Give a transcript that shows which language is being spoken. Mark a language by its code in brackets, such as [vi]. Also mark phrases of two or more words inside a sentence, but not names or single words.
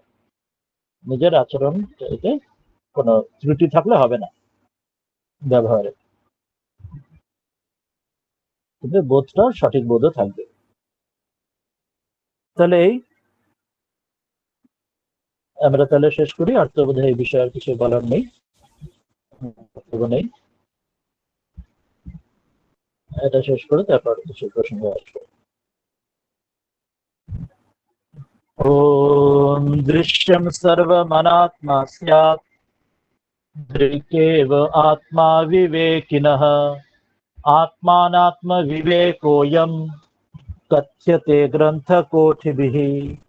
[bn] নিজের আচরণ এতে কোনো ত্রুটি থাকলে হবে না ব্যবহারে, কিন্তু বোধটা সঠিক বোধও থাকবে। তাহলে এই আমরা তাহলে শেষ করি, আর তো বোধহয় এই বিষয়ে আর কিছু বলার নেই, নেই। এটা শেষ করে তারপর কিছু প্রসঙ্গ আসবে। [sa] ओम दृश्यम सर्वमनात्मा स्यात्, दृक्केव आत्मा विवेकिनः, आत्मानात्म विवेकोऽयं कथ्यते ग्रंथकोटिभिः।